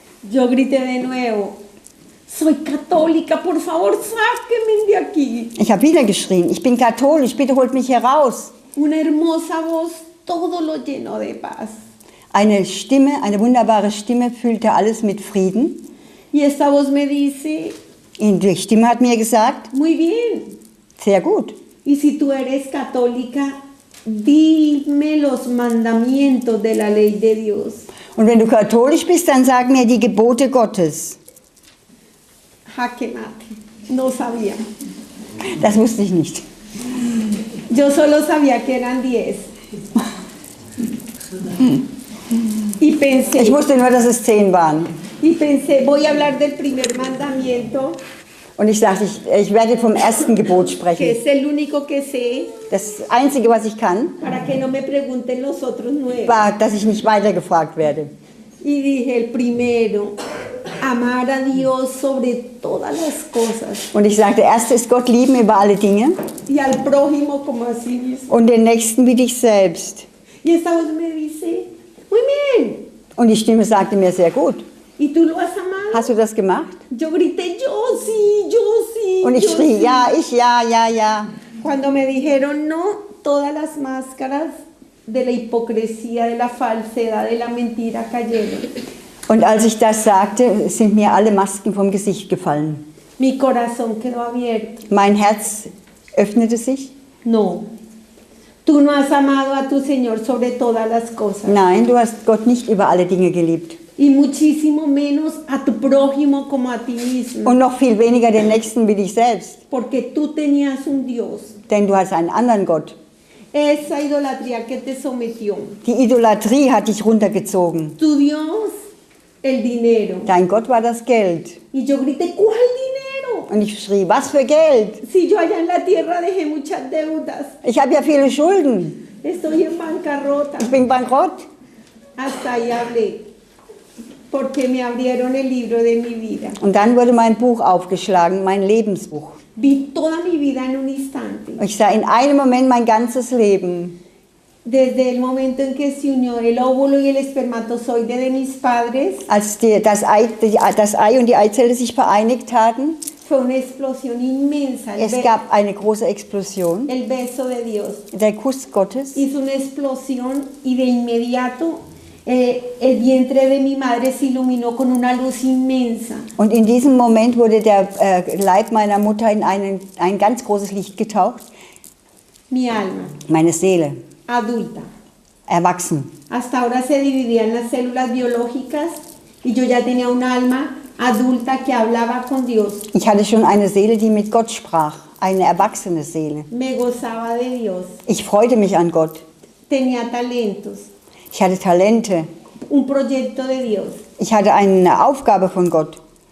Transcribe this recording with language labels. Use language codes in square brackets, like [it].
[es] Yo grité de nuevo, soy católica, por favor, sáquenme de aquí. [de] Ich habe wieder geschrien, ich bin katholisch, bitte holt mich hier raus. [es] Una hermosa voz, todo lo llenó de paz. [de] Eine Stimme, eine wunderbare Stimme füllte alles mit Frieden. [es] Y esta voz me dice, [de] Und die Stimme hat mir gesagt, [es] muy bien, [de] sehr gut. [es] y si tú eres católica, dime los mandamientos de la ley de Dios. [de] Und wenn du katholisch bist, dann sag mir die Gebote Gottes. [es] Jaque mate, no sabía. [de] Das wusste ich nicht. [es] Yo solo sabía que eran 10. Y pensé, [de] Ich wusste nur, dass es 10 waren. [es] voy a hablar del primer mandamiento, [de] Und ich dachte, ich werde vom ersten Gebot [es] que [de] sprechen. [es] es el único que sé, [de] Das Einzige, was ich kann, [es] para que no me pregunten los otros 9. [de] war, dass ich nicht weitergefragt werde. [es] Y dije, el primero, amar a Dios sobre todas las cosas [de] Und ich sagte, erste ist Gott lieben über alle Dinge [es] y al prójimo como a sí mismo. [de] und den Nächsten wie dich selbst. [es] Y esta voz me dice, muy bien, [de] Und die Stimme sagte mir, sehr gut. [es] ¿y tú lo has amado? [de] Hast du das gemacht? [es] Yo grité, yo sí, [de] Und ich [es] yo [de] schrie, [es] sí. [de] ja, ich, ja, ja, ja. [es] Cuando me dijeron no, todas las máscaras de la hipocresía, de la falsedad, de la mentira cayeron. [de] Und als ich das sagte, sind mir alle Masken vom Gesicht gefallen. [es] Mi corazón quedó abierto. [de] Mein Herz öffnete sich. [es] No. Tú no has amado a tu Señor sobre todas las cosas. [de] Nein, du hast Gott nicht über alle Dinge geliebt. [es] Y muchísimo menos a tu prójimo como a ti mismo. [de] Und noch viel weniger den Nächsten wie dich selbst. [es] Porque tú tenías un Dios. [de] Denn du hast einen anderen Gott. [es] Esa idolatría que te sometió. [de] Die Idolatrie hat dich runtergezogen. [es] Tu Dios, el dinero. [de] Dein Gott war das Geld. [es] Y yo grité, ¿cuál dinero? [de] Und ich schrie, was für Geld? [es] Si yo allá en la tierra dejé muchas deudas. [de] Ich habe ja viele Schulden. [es] Estoy en bancarrota. [de] Ich bin bankrott. [es] Hasta ahí hablé. Porque me abrieron el libro de mi vida. [de] Und dann wurde mein Buch aufgeschlagen, mein Lebensbuch. [es] Vi toda mi vida en un instante. [de] Ich sah in einem Moment mein ganzes Leben. [es] Desde el momento en que se unió el óvulo y el espermatozoide de mis padres, [de] Als das Ei und die Eizelle sich vereinigt hatten, [es] fue una explosión inmensa. [de] es gab eine große Explosion. [es] El beso de Dios [de] Der Kuss Gottes. [es] hizo una explosión y de inmediato el vientre de mi madre se iluminó con una luz inmensa. [de] Und in diesem Moment wurde der Leib meiner Mutter in ein ganz großes Licht getaucht. [es] Mi alma, [de] Meine Seele, [es] adulta. [de] erwachsen. [es] Hasta ahora se dividían las células biológicas y yo ya tenía un alma adulta que hablaba con Dios. [de] Ich hatte schon eine Seele, die mit Gott sprach. Eine erwachsene Seele. [es] Me gozaba de Dios. [de] Ich freute mich an Gott. [es] Tenía talentos. [de] Ich hatte Talente. [es] Un proyecto de Dios. [de] Ich hatte eine Aufgabe von Gott.